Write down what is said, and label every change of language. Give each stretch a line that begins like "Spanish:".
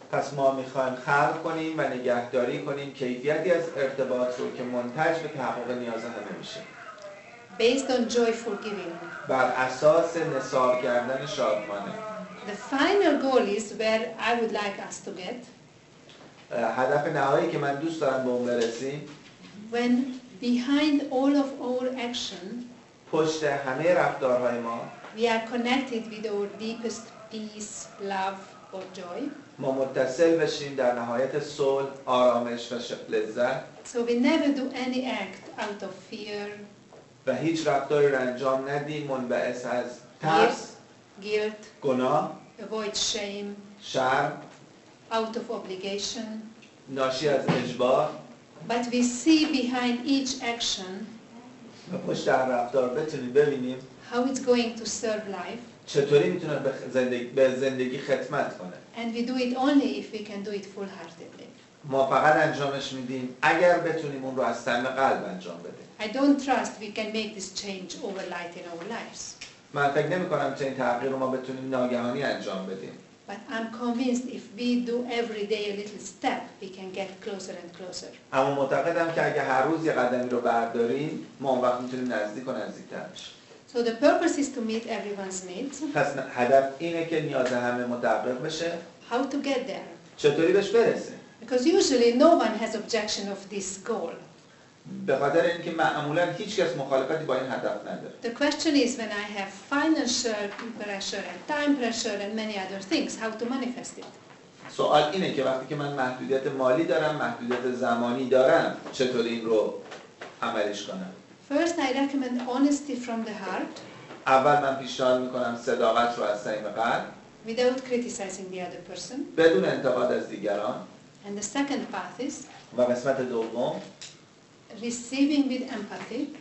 Persian: پس ما میخوایم خلق کنیم و نگهداری کنیم کیفیتی از ارتباط رو که منتج به تحقق نیاز همه میشه.
English: Based on joyful giving.
Persian: بر اساس نثار کردن شادمانه.
English: The final goal is where I would like us to get.
Persian: هدف نهایی که من دوست دارم به اون برسیم
English: When behind all of our action
Persian: پشت همه رفتارهای ما
English: we are connected with our deepest peace, love or joy.
Persian: ما متصل بشیم در نهایت صلح، آرامش و لذت.
English: So we never do any act out of fear,
Persian: و هیچ رفتاری رو انجام ندیم منبعث از ترس،
English: guilt,
Persian: گناه،
English: avoid shame,
Persian: شرم،
English: out of obligation.
Persian: ناشی از اجبار.
English: But we see behind each action
Persian: و پشت هر رفتار بتونیم ببینیم
English: how it's going to serve life.
Persian: چطوری میتونه به زندگی خدمت کنه.
English: And we do it only if we can do it full-heartedly.
Persian: ما فقط انجامش میدیم اگر بتونیم اون رو از صمیم قلب انجام بدیم.
English: I don't trust we can make this change overnight in our lives.
Persian: من فکر نمی کنم که این تغییر رو ما بتونیم ناگهانی انجام بدیم.
English: But I'm convinced if we do every day a little step, we can get closer and closer.
Persian: اما معتقدم که اگه هر روز یه قدمی رو برداریم ما اون وقت میتونیم نزدیک و نزدیک‌تر بشیم.
English: So the purpose is to meet everyone's needs.
Persian: پس هدف اینه که نیاز همه متحقق بشه.
English: How to get there?
Persian: چطوری بهش برسیم؟
English: Because usually no one has objection of this goal.
Persian: به خاطر اینکه معمولا هیچ کس مخالفتی با این هدف نداره.
English: The question is when I have financial pressure and time pressure and many other things, how to manifest it?
Persian: سوال اینه که وقتی که من محدودیت مالی دارم، محدودیت زمانی دارم، چطوری این رو عملیش کنم؟
English: First, I recommend honesty from the heart.
Persian: اول من پیشنهاد میکنم صداقت رو از صمیم قلب
English: Without criticizing the other person.
Persian: بدون انتقاد از دیگران.
English: And the second path is
Persian: و قسمت دوم
English: receiving with empathy.